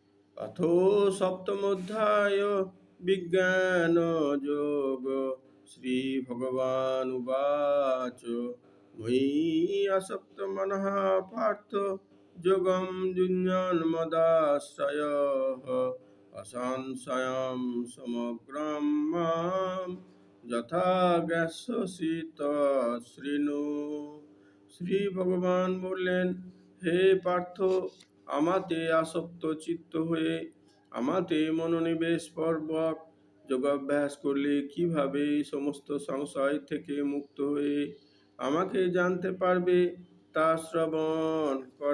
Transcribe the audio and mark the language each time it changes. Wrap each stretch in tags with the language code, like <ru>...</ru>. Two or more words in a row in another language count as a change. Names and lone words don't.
<sa>अथो सप्तमोऽध्याय विज्ञानयोग श्रीभगवानुवाच मयि असक्तमनः पार्थ योगं युञ्जन्मदाश्रयः असंशयं समग्रं मां यथा ज्ञास्यसि तच्छृणु।</sa> <bn>শ্রী ভগবান বললেন, হে পার্থ, আমাতে আসক্ত চিত্ত হয়ে আমাতে মনোনিবেশ পূর্বক যোগাভ্যাস করলে কিভাবে সমস্ত সংশয় থেকে মুক্ত হয়ে আমাকে জানতে পারবে তা শ্রবণ কর।</bn>